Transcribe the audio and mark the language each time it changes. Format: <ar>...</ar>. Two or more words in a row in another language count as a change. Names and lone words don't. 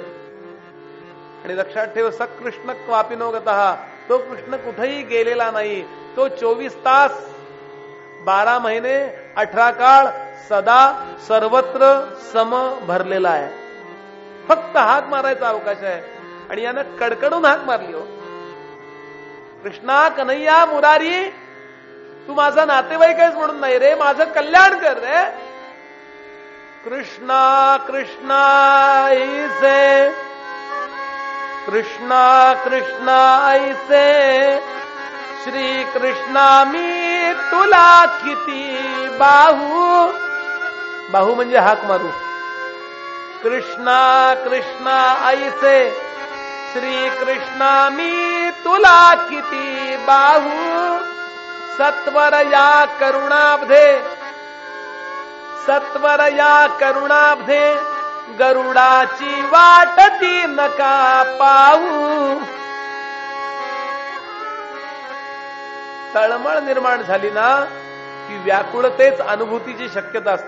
<mr>आणि लक्षात ठेव,</mr> <sa>सकृष्ण क्वापिनो गतः,</sa> <mr>तो कृष्ण कुठेही गेलेला नाही. तो 24 तास 12 महिने 18 काळ सदा सर्वत्र सम भरलेला आहे. फक्त हाक मारायचा अवकाश आहे. आणि यानं कडकडून हाक मारली हो, कृष्णा कन्हैया मुरारी. तू माझा नातेवाईक आहेस म्हणून नाही रे, माझं कल्याण कर रे. कृष्णा कृष्णा ऐसे, कृष्णा कृष्णा ऐसे, श्री कृष्णा मी तुला किती बाहू. बाहू म्हणजे हाक मारू. कृष्णा कृष्णा ऐसे, श्री कृष्णा मी तुला किती बाहू. सत्वर या करुणाब्धे, सत्वर या करुणाब्धे, गरुडाची वाट ती नका पाहू. तळमळ निर्माण झाली ना की व्याकुळतेच अनुभूतीची शक्यता असते.</mr>